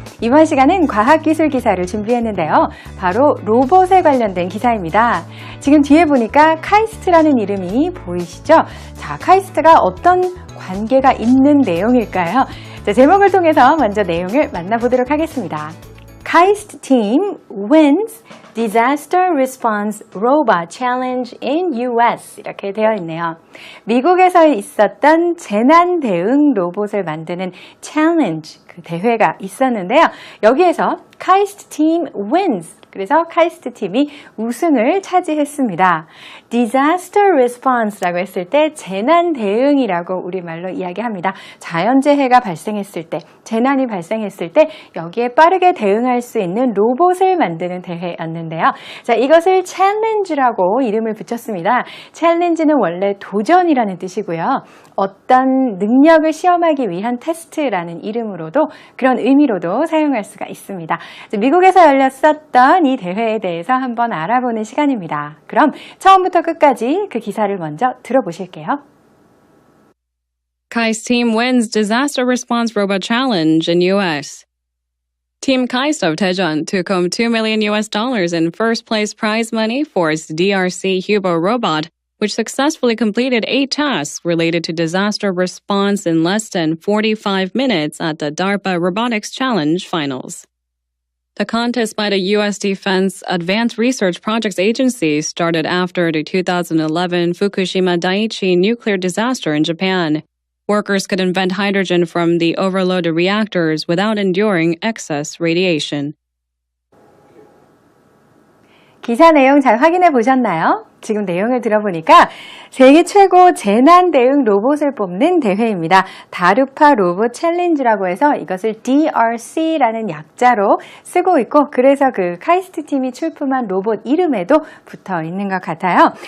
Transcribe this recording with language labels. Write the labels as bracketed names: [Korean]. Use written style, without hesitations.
[Korean] 이번 시간은 과학기술 기사를 준비했는데요. 바로 로봇에 관련된 기사입니다. 지금 뒤에 보니까 카이스트라는 이름이 보이시죠? 자, 카이스트가 어떤 관계가 있는 내용일까요? 자, 제목을 통해서 먼저 내용을 만나보도록 하겠습니다. [English] KAIST team wins Disaster Response Robot Challenge in US [Korean] 이렇게 되어 있네요. 미국에서 있었던 재난 대응 로봇을 만드는 챌린지 그 대회가 있었는데요. 여기에서 [English] KAIST team wins [Korean] 그래서 카이스트 팀이 우승을 차지했습니다. Disaster Response라고 했을 때 재난 대응이라고 우리말로 이야기합니다. 자연재해가 발생했을 때, 재난이 발생했을 때 여기에 빠르게 대응할 수 있는 로봇을 만드는 대회였는데요. 자, 이것을 챌린지라고 이름을 붙였습니다. 챌린지는 원래 도전이라는 뜻이고요. 어떤 능력을 시험하기 위한 테스트라는 이름으로도 그런 의미로도 사용할 수가 있습니다. 미국에서 열렸었던 이 대회에 대해서 한번 알아보는 시간입니다. 그럼 처음부터 끝까지 그 기사를 먼저 들어보실게요. [English] KAIST team wins disaster response robot challenge in U.S. Team KAIST of Daejeon took home $2 million in first place prize money for its DRC Hubo robot, which successfully completed 8 tasks related to disaster response in less than 45 minutes at the DARPA Robotics Challenge finals. The contest by the U.S. Defense Advanced Research Projects Agency started after the 2011 Fukushima Daiichi nuclear disaster in Japan. Workers could invent hydrogen from the overloaded reactors without enduring excess radiation. [Korean] 기사 내용 잘 확인해 보셨나요? 지금 내용을 들어보니까 세계 최고 재난 대응 로봇을 뽑는 대회입니다. 다르파 로봇 챌린지라고 해서 이것을 DRC라는 약자로 쓰고 있고 그래서 그 카이스트 팀이 출품한 로봇 이름에도 붙어 있는 것 같아요.